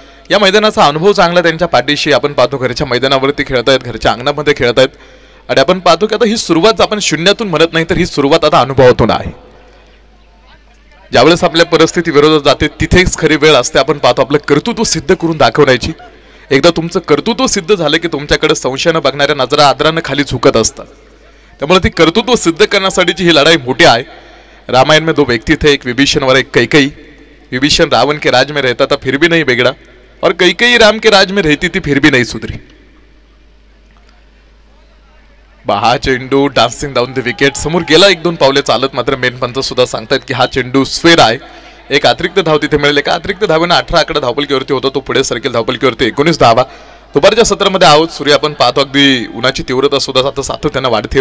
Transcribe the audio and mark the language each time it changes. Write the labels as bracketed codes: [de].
[mr] या मैदानाचा अनुभव चांगला त्यांच्या पाठीशी. आपण पाहतो घरच्या मैदानावरती खेळत आहेत, घरच्या अंगणामध्ये खेळत आहेत आणि आपण पाहतो की आता ही सुरुवात आपण शून्यातून म्हणत नाही तर ही सुरुवात आता अनुभवातून आहे. ज्यावेळेस आपल्या परिस्थिती विरोधात जाते तिथेच खरी वेळ असते. आपण पाहतो आपलं कर्तृत्व सिद्ध करून दाखवण्याची. एकदा तुमचं कर्तृत्व सिद्ध झालं की तुमच्याकडे संशयानं बघणाऱ्या नजरा आदरानं खाली झुकत असतात. त्यामुळे ती कर्तृत्व सिद्ध करण्यासाठीची ही लढाई मोठी आहे. [hi] रामायण में दो व्यक्ति थे, एक विभीषण और एक कैकई. विभीषण रावण के राज में रहता था फिर भी नहीं बिगड़ा और कैकई राम के राज में रहती थी फिर भी नहीं सुधरी. [mr] हा चेंडू [en] dancing down the wicket [mr] समोर गेला 1-2 पावले चालत. मात्र मेन पंच सुद्धा सांगतात की हा चेंडू स्फेर आहे. एक अतिरिक्त धाव तिथे मिळेल. एका अतिरिक्त धावेनं 18 आकडा धावपलकीवरती होता. तो पुढे सरकेल धावपलकीवरती 19 धावा. दुपारच्या सत्रामध्ये आहोत. सूर्य आपण पाहतो अगदी उन्हाची तीव्रता सुद्धा आता सातत्यानं वाढते.